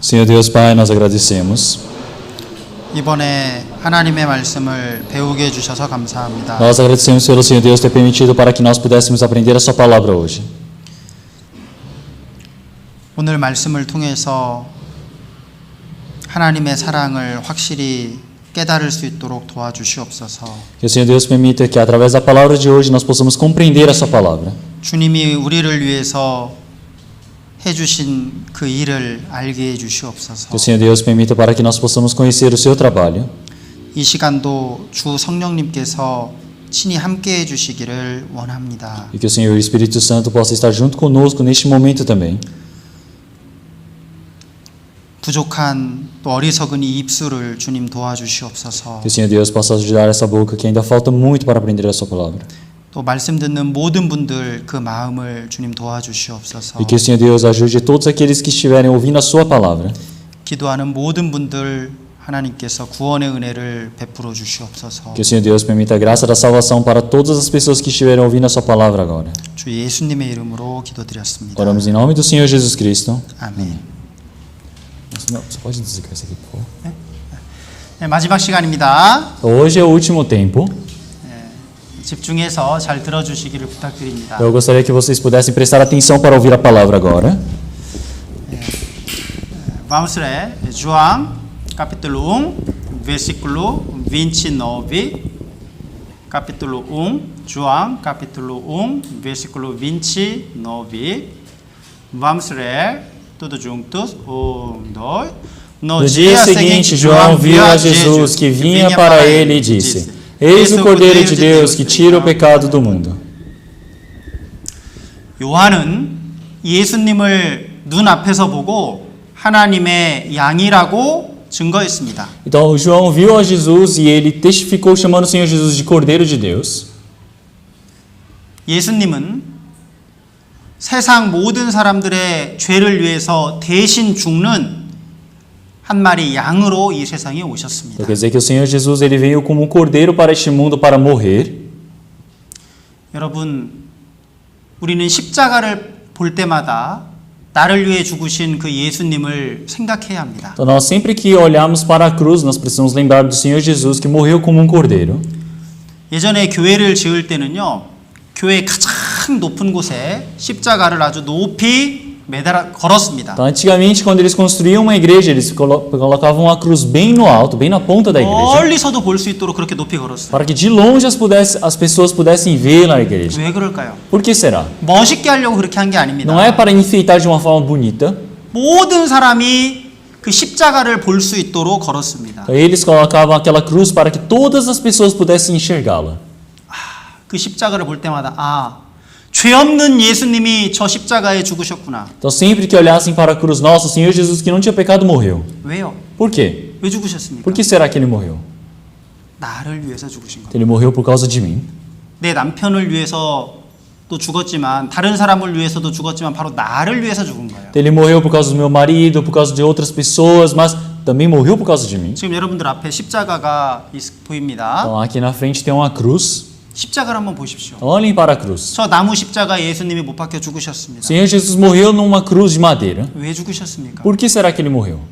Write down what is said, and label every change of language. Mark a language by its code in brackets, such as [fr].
[pt] Senhor Deus Pai, nós agradecemos. [ko] 이번에 하나님의 말씀을 배우게 해주셔서 감사합니다. [pt] Nós agradecemos pelo Senhor Deus ter permitido para que nós pudéssemos aprender a sua palavra hoje. [ko] 오늘 말씀을 통해서 하나님의 사랑을 확실히 깨달을 수 있도록 도와주시옵소서. [pt] Que o Senhor Deus permita que através da palavra de hoje nós possamos compreender a sua palavra. [ko] 주님이 우리를 위해서 해주신 그 일을 알게 해주시옵소서. [pt] Que o Senhor Deus permita para que nós possamos conhecer o seu trabalho. [ko] 이 시간도 주 성령님께서 친히 함께 해주시기를 원합니다. [pt] E que o Senhor Espírito Santo possa estar junto conosco neste momento também. [ko] 부족한 또 어리석은 이 입술을 주님 도와주시옵소서. [pt] Que o Senhor Deus possa ajudar essa boca que ainda falta muito para aprender a sua palavra. [ko] 또 말씀 듣는 모든 분들 그 마음을 주님 도와주시옵소서. [pt] E que o Senhor Deus ajude todos aqueles que estiverem ouvindo a sua palavra. [ko] 기도하는 모든 분들 하나님께서 구원의 은혜를 베풀어 주시옵소서. [pt] Que o Senhor Deus permita a graça da salvação para todas as pessoas que estiverem ouvindo a sua palavra agora. [ko] 주 예수님의 이름으로 기도드렸습니다. [pt] Oramos em nome do Senhor Jesus Cristo. [ko] 아멘. [pt] Não, você pode desligar isso aqui, por favor? [ko] 네, 마지막 시간입니다. [pt] Hoje é o último tempo. [ko] 집중해서 잘 들어주시기를 부탁드립니다. [pt] Eu gostaria que vocês pudessem prestar atenção para ouvir a palavra agora. Vamos ler João capítulo 1 versículo 29. Capítulo 1, João capítulo 1 versículo 29. Vamos ler tudo juntos. 1, 2. No dia seguinte, João viu a Jesus que vinha para ele e disse: Eis o Cordeiro de Deus que tira o pecado do mundo. [ko] 요한은 예수님을 눈앞에서 보고 하나님의 양이라고 증거했습니다. [pt] Então João viu a Jesus e ele testificou chamando o Senhor Jesus de Cordeiro de Deus. [ko] 예수님은 세상 모든 사람들의 죄를 위해서 대신 죽는 한 마리 양으로 이 세상에 오셨습니다. [pt] Quer dizer que o Senhor Jesus ele veio como um cordeiro para este mundo para morrer. [ko] 여러분, 우리는 십자가를 볼 때마다 나를 위해 죽으신 그 예수님을 생각해야 합니다. [pt] Então nós sempre que olhamos para a cruz, nós precisamos lembrar do Senhor Jesus que morreu como um cordeiro. [ko] 예전에 교회를 지을 때는요, 교회 가장 높은 곳에 십자가를 아주 높이 걸었습니다. [pt] Então, antigamente, quando eles construíam uma igreja, eles colocavam uma cruz bem no alto, bem na ponta da igreja, [ko] 멀리서도 볼 수 있도록 그렇게 높이 걸었어요. [pt] para que de longe as pessoas pudessem ver na igreja. [ko] 왜 그럴까요? [pt] Por que será? [ko] 멋있게 하려고 그렇게 한 게 아닙니다. [pt] Não é para enfeitar de uma forma bonita. [ko] 모든 사람이 그 십자가를 볼 수 있도록 걸었습니다. [pt] Eles colocavam aquela cruz para que todas as pessoas pudessem enxergá-la. [ko] 그 십자가를 볼 때마다 죄 없는 예수님이 저 십자가에 죽으셨구나. [pt] Então, sempre que olhassem para a cruz, nossa, o Senhor Jesus que não tinha pecado morreu. [ko] 왜요? [pt] Por quê? [ko] 왜 죽으셨습니까? [pt] Por que será que ele morreu? [ko] 나를 위해서 죽으신 거예요. [pt] Ele morreu por causa de mim. [ko] 내 남편을 위해서 또 죽었지만 다른 사람을 위해서도 죽었지만 바로 나를 위해서 죽은 거예요. [pt] Ele morreu por causa do meu marido, por causa de outras pessoas, mas também morreu por causa de mim. [ko] 지금 여러분들 앞에 십자가가 보입니다. [pt] Então, aqui na frente tem uma cruz. [ko] 십자가를 한번 보십시오. [pt] Olhem para a cruz. [ko] 저 나무 십자가에 예수님이 못 박혀 죽으셨습니다. [pt] O Senhor Jesus morreu numa cruz de madeira. [ko] 왜 죽으셨습니까? [pt] Por que será que ele morreu?